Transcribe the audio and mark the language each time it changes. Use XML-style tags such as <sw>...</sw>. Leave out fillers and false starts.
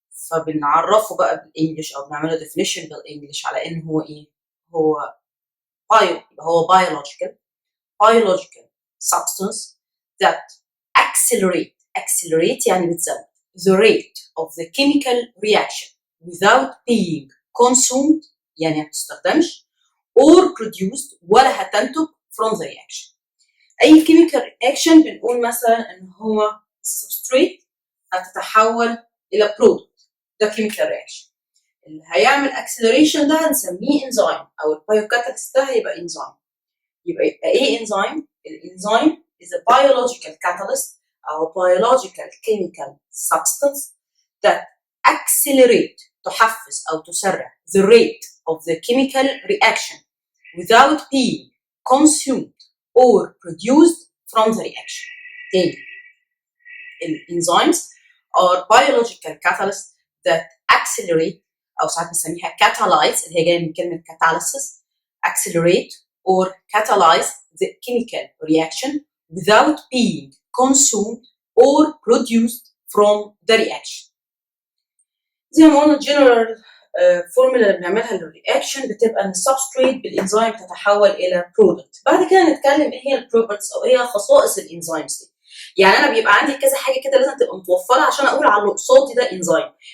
<ar>فبنعرفه بقى بالانجلش او بنعمله definition بالانجلش على ان هو ايه؟ هو هو</ar> <en>biological substance that accelerate</en> <ar>يعني بتزود</ar> <en>the rate of the chemical reaction without being consumed</en> <ar>يعني ما بتستخدمش</ar> <en>or produced</en> <ar>ولا هتنتج</ar> <en>from the reaction.</en> <ar>أي chemical reaction بنقول مثلا إن هو substrate هتتحول إلى product، ده chemical reaction. اللي هيعمل acceleration ده هنسميه enzyme أو البايوكاتاليست ده هيبقى enzyme. يبقى إيه</ar> <en>enzyme؟ الenzyme is a biological catalyst أو biological chemical substance that accelerate</en> <ar>تحفز أو تسرع</ar> <en>the rate of the chemical reaction without being consumed or produced from the reaction. تاني، enzymes are biological catalysts that accelerate</en> <ar>أو ساعات بنسميها</ar> <en>catalyze</en> <ar>اللي هي جاية من كلمة</ar> <en>catalysis، accelerate or catalyze the chemical reaction without being consumed or produced from the reaction.</en> <ar>زي ما قلنا general فورمولا اللي بنعملها للرياكشن بتبقى ان السبستريت بالانزيم تتحول الى برودكت. بعد كده نتكلم ايه هي البروبرتيز او ايه هي خصائص الانزيمز دي. يعني انا بيبقى عندي كذا حاجه كده لازم تبقى متوفره عشان اقول على اللي قصادي ده انزيم.</ar>